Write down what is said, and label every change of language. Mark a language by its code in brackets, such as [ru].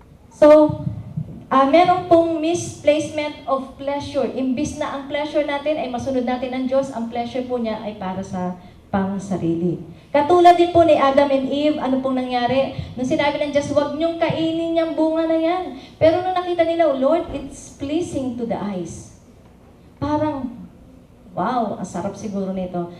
[tl] So, meron pong misplacement of pleasure. Imbis na ang pleasure natin ay masunod natin ang Diyos, ang pleasure po niya ay para sa pang-sarili. Katulad din po ni Adam and Eve, ano pong nangyari? Nung sinabi ng Diyos, huwag niyong kainin niyang bunga na yan. Pero nung nakita nila, [en] Lord, it's pleasing to the eyes. [tl] Parang, wow, ang sarap siguro nito.